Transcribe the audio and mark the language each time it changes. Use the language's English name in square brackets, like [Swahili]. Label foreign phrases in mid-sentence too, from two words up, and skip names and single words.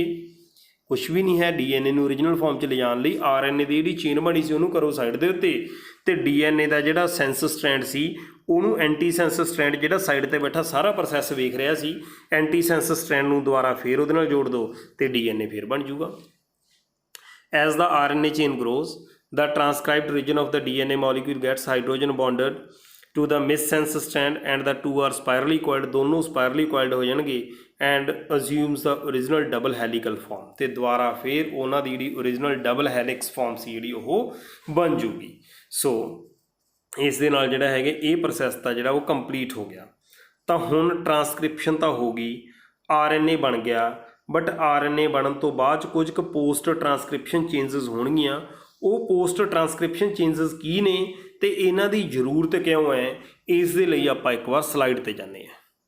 [Punjabi] ਕੁਛ ਵੀ ਨਹੀਂ ਹੈ। DNA ਨੂੰ ਓਰੀਜਨਲ ਫਾਰਮ 'ਚ ਲਿਜਾਣ ਲਈ RNA ਦੀ ਜਿਹੜੀ ਚੇਨ ਬਣੀ ਸੀ ਉਹਨੂੰ ਕਰੋ ਸਾਈਡ ਦੇ ਉੱਤੇ, ਅਤੇ DNA ਦਾ ਜਿਹੜਾ ਸੈਂਸ ਸਟ੍ਰੈਂਡ ਸੀ ਉਹਨੂੰ ਐਂਟੀ ਸੈਂਸ ਸਟ੍ਰੈਂਡ, ਜਿਹੜਾ ਸਾਈਡ 'ਤੇ ਬੈਠਾ ਸਾਰਾ ਪ੍ਰੋਸੈਸ ਵੇਖ ਰਿਹਾ ਸੀ, ਐਂਟੀ ਸੈਂਸ ਸਟ੍ਰੈਂਡ ਨੂੰ ਦੁਬਾਰਾ ਫੇਰ ਉਹਦੇ ਨਾਲ ਜੋੜ ਦਿਓ ਅਤੇ DNA ਫੇਰ ਬਣ ਜੂਗਾ। [English] As the RNA chain grows, the transcribed region of the DNA molecule gets hydrogen bonded to the missense strand and the two are spirally coiled, दोनों spirally coiled [Hindi] हो जाएंगे [English] and assumes the original double helical form, [Punjabi] ਤੇ ਦੁਬਾਰਾ ਫਿਰ ਉਹਨਾਂ ਦੀ ਜਿਹੜੀ [English] original double helix form [Punjabi] ਸੀ ਜਿਹੜੀ ਉਹ ਬਣ ਜੂਗੀ। ਸੋ ਇਸ ਦੇ ਨਾਲ ਜਿਹੜਾ ਹੈਗੇ ਇਹ ਪ੍ਰੋਸੈਸ ਤਾਂ ਜਿਹੜਾ ਉਹ ਕੰਪਲੀਟ ਹੋ ਗਿਆ। ਤਾਂ ਹੁਣ ਟਰਾਂਸਕ੍ਰਿਪਸ਼ਨ ਤਾਂ ਹੋ ਗਈ, RNA ਬਣ ਗਿਆ, ਬਟ RNA ਬਣਨ ਤੋਂ ਬਾਅਦ ਕੁਝ ਕੁ ਪੋਸਟ ਟਰਾਂਸਕ੍ਰਿਪਸ਼ਨ ਚੇਂਜਸ ਹੋਣਗੀਆਂ। ਉਹ ਪੋਸਟ ਟਰਾਂਸਕ੍ਰਿਪਸ਼ਨ ਚੇਂਜਸ ਕੀ ਨੇ ਅਤੇ ਇਹਨਾਂ ਦੀ ਜ਼ਰੂਰਤ ਕਿਉਂ ਹੈ, ਇਸ ਦੇ ਲਈ ਆਪਾਂ ਇੱਕ ਵਾਰ ਸਲਾਈਡ 'ਤੇ ਜਾਂਦੇ ਹਾਂ।